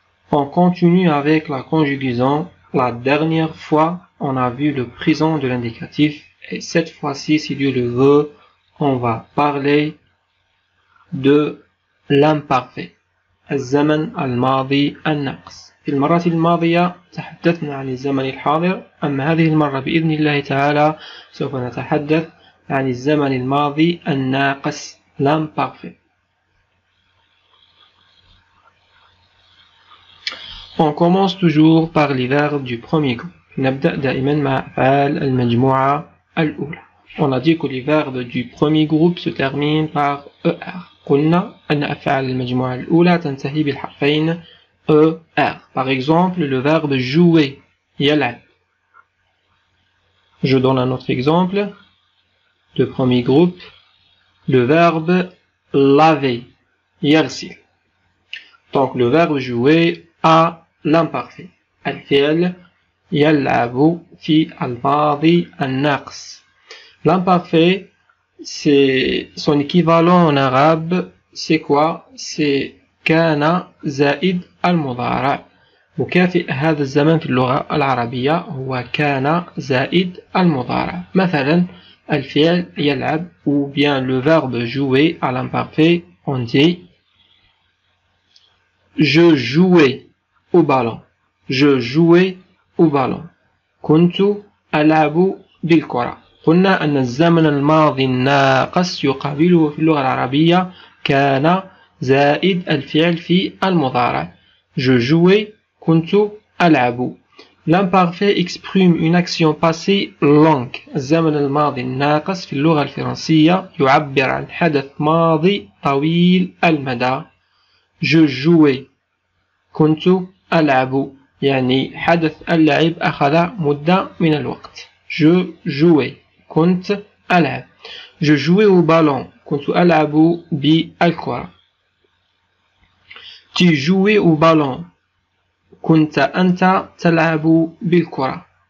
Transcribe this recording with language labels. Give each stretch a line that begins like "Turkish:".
French: On continue avec la conjugaison. La dernière fois, on a vu le présent de l'indicatif et cette fois-ci, si Dieu le veut, on va parler de l'imparfait.
Arabic: الزمن الماضي الناقص. في المرة الماضية تحدثنا عن الزمن الحاضر، أما هذه المرة بإذن الله تعالى سوف نتحدث عن الزمن الماضي الناقص l'imparfait.
French: On commence toujours par les verbes du premier groupe.
Arabic: نبدأ دائما مع أفعال المجموعة الأولى.
French: On a dit que les verbes du premier groupe se terminent par ER.
Arabic: قلنا أن أفعال المجموعة الأولى تنتهي بالحرفين ER.
French: Par exemple, le verbe jouer, يلعب. Je donne un autre exemple. Le premier groupe, le verbe laver, يغسل. Donc le verbe jouer a l'imparfait.
Arabic: الفعل يلعب في الماضي الناقص.
French: L'imparfait, c'est son équivalent en arabe, c'est quoi?
Arabic: C'est كان زائد المضارع. مكافئ هذا الزمن في اللغة العربية هو كان زائد المضارع. مثلا الفعل يلعب
French: ou bien le verbe jouer à l'imparfait, on dit je jouais au ballon. Je jouais au ballon.
Arabic: كنت ألعب بالكرة. قلنا أن الزمن الماضي الناقص يقابله في اللغة العربية كان زائد الفعل في المضارع.
French: Je jouais,
Arabic: كنت ألعب.
French: L'imparfait exprime une action passée longue.
Arabic: الزمن الماضي الناقص في اللغة الفرنسية يعبر عن حدث ماضي طويل المدى.
French: Je jouais,
Arabic: كنت ألعب. يعني حدث اللعب أخذ مدة من الوقت.
French: Je jouais,
Arabic: كنت ألعب.
French: Je jouais au ballon.
Arabic: كنت ألعب بالكرة.
French: Tu jouais au ballon.
Arabic: كنت أنت تلعب بالكرة.